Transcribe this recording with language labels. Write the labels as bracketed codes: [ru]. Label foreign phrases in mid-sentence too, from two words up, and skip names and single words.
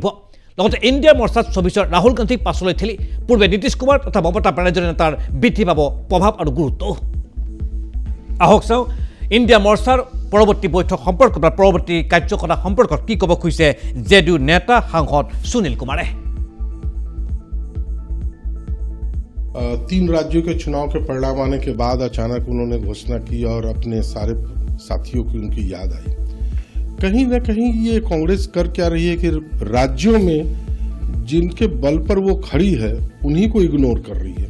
[as] লগতে ইণ্ডিয়া মৰ্চাত 24 ৰাহুল গান্ধীক পাছলৈ ঠেলি পূৰ্বে নীতিশ কুমাৰ তথা মমতা বেনাৰ্জী নেতাৰ বৃদ্ধি পাব প্ৰভাৱ আৰু গুৰুত্ব। আহক চাওঁ ইণ্ডিয়া মৰ্চাৰ পৰৱৰ্তী বৈঠক সম্পৰ্কত বা পৰৱৰ্তী কাৰ্যকলাপ সম্পৰ্কত কি ক'ব খুজিছে JDU নেতা সাংসদ সুনীल कुमारे। [hi] 3 राज्यों के चुनाव के परिणाम आने के बाद अचानक उन्होंने घोषणा की और अपने सारे साथियों की उनकी याद आई। कहीं न कहीं ये कांग्रेस कर क्या रही है कि राज्यों में जिनके बल पर वो खड़ी है उन्हीं को इग्नोर कर रही है।